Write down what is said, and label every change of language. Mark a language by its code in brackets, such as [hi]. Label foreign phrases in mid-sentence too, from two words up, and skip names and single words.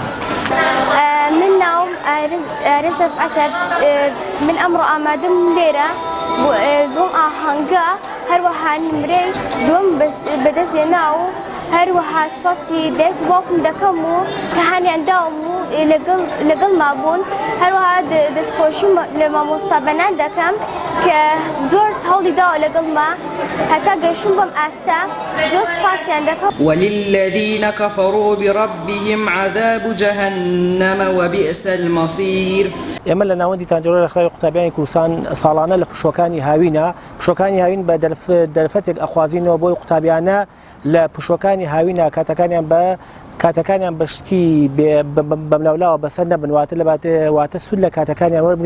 [ckb] من ناوم ئارێز دەسعەتە من ئەمڕۆ ئامادەم لێرە دوم ئاهەنگە هەروەها نمرەی دوم بەدەستێنا و هەروەها سپاسی دایک و باوکم دەکەم و کە هەانیان داوم و لەگەڵ مابوون هەروەها دەستخۆشی لە مامۆستا بەنان دەکەم کە زۆر هەوڵی داوە لەگەڵما هەتا گەیشتم بەم ئاستا زۆر سپاسیان دەکەم. [ar] وللذين كفروا بربهم عذاب جهنم وبئس المصير. [ckb] ئێمە لە ناوەندی تانجەرۆی ڕێکخراوی قوتابیانی کوردستان ساڵانە لە پشۆکانی هاوینە پشۆکانی هاوین بە دەرفەتێک ئەخوازینەوە بۆی قوتابیانە لە پشۆکانی هاوینە کاتەکانیان بەشتی بەملاولاوە بەسەر نەبنواتە واتە سود لە کاتەکانیان وەربگرین.